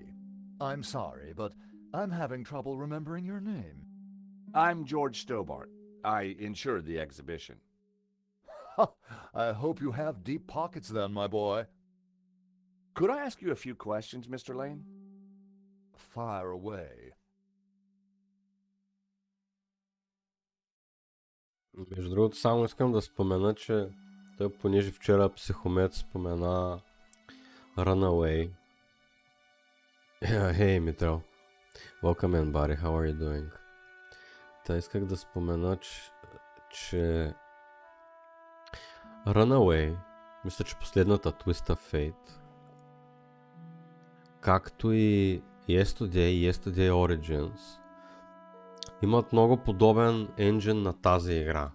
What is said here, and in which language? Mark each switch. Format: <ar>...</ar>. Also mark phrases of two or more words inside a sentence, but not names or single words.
<en>I'm sorry, but I'm having trouble remembering your name. I'm George Stobart. I insured the exhibition. I hope you have deep pockets then, my boy. Could I ask you a few questions, Mr. Lane? Fire away.</en> <bg>Между другото, само искам да спомена, че той, понеже вчера психомет спомена Runaway.</bg> <en>Hey, Митрал. Welcome in, buddy. How are you doing?</en> <bg>Та исках да спомена, че Runaway, мисля, че последната Twist of Fate, както и Yesterday Origins, имат много подобен енджин на тази игра.</bg>